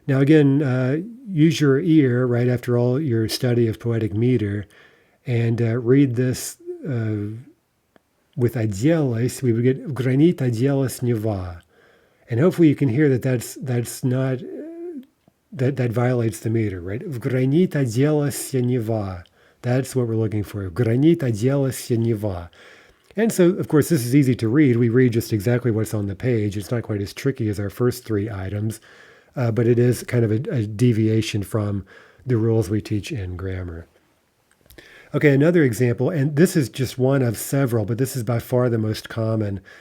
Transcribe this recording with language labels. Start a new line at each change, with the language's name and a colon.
English: Now, again, use your ear, right, after all your study of poetic meter, and read this with оделась, we would get
Russian: в гранит оделась Neva.
English: And hopefully you can hear that that's not, that violates the meter, right?
Russian: В гранит оделась Neva.
English: That's what we're looking for.
Russian: В гранит оделась Neva.
English: And so, of course, this is easy to read. We read just exactly what's on the page. It's not quite as tricky as our first three items, but it is kind of a deviation from the rules we teach in grammar. Okay, another example, and this is just one of several, but this is by far the most common.